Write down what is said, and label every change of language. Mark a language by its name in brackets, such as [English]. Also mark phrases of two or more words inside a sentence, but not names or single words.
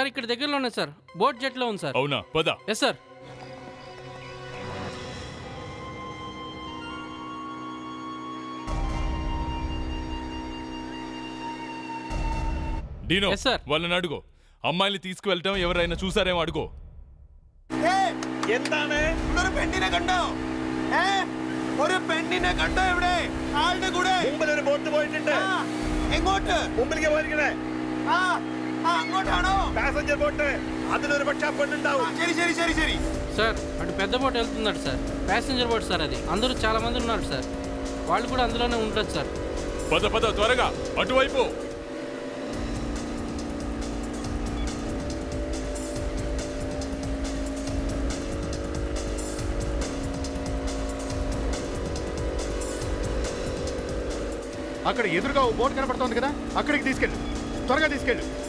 [Telugu] ఇక్కడ దగ్గరలోనే సార్, బోట్ జెట్లో ఉంది సార్. అవునా? పద. [English] Yes sir. [Telugu] డీనో, వాళ్ళని అడుగు. അമ്മായിനെ తీసుకువెళ్ళటం ఎవరైనా చూసారేమో అడుగు. [Malayalam] എന്താണ് ഒരു പെണ്ണിനെ കണ്ടോ? ഒരു പെണ്ണിനെ കണ്ടോ ഇവിടെ? ആളുടെ കൂടെ മുമ്പിൽ ഒരു ബോട്ട് പോയിട്ടുണ്ട്. എങ്ങോട്ട്? മുമ്പിലേക്ക് പോയിരിക്കണേ. അങ്ങോട്ടാണോ? [English] passenger boat. [Malayalam] അതിലൊരു പക്ഷെ പെണ്ണുണ്ടാവും. ശരി ശരി ശരി ശരി [Telugu] సార్. అటు పెద్ద బోట్ వెళ్తున్నాడు సార్, [English] passenger boat [Telugu] సార్. అది అందరూ చాలా మంది ఉన్నారు సార్, వాళ్ళు కూడా అందులోనే ఉండొచ్చు సార్. పద పద త్వరగా అటువైపు. అక్కడ ఎదురుగా ఓ బోట్ కనపడుతోంది కదా, అక్కడికి తీసుకెళ్ళు, త్వరగా తీసుకెళ్ళు.